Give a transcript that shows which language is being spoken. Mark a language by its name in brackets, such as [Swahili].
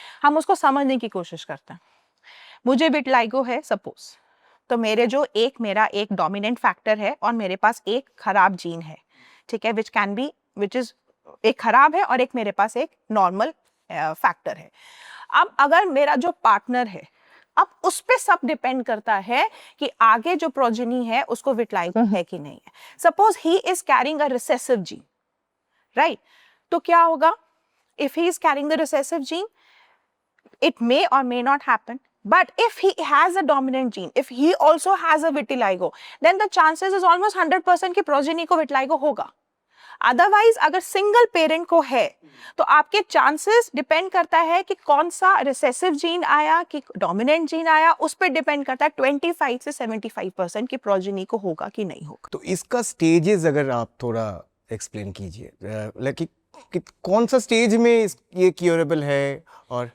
[Hindi] हम उसको समझने की कोशिश करते हैं। मुझे विटिलाइगो है सपोज, तो मेरा एक डोमिनेंट फैक्टर है और मेरे पास एक खराब जीन है, ठीक है, विच इज एक खराब है और एक मेरे पास एक नॉर्मल फैक्टर है। अब अगर मेरा जो पार्टनर है, अब उस पे सब डिपेंड करता है कि आगे जो प्रोजेनी है उसको विटिलाइगो है कि नहीं है। [English] suppose he is carrying a recessive gene, right, तो क्या होगा if he is carrying the recessive gene, it may or may not happen, but if he has a dominant gene, if he also has a vitiligo, then the chances is almost 100% [Hindi] कि progeny को vitiligo होगा। Otherwise अगर single parent को है तो आपके chances depend करता है कि कौन सा रिसेसिव जीन आया कि डोमिनेंट जीन आया, उस पर डिपेंड करता है 25 से 75% की प्रोजेनी को होगा कि नहीं होगा। तो इसका स्टेजेस अगर आप थोड़ा एक्सप्लेन कीजिए, लाइक कि कौन सा स्टेज में ये क्योरेबल है और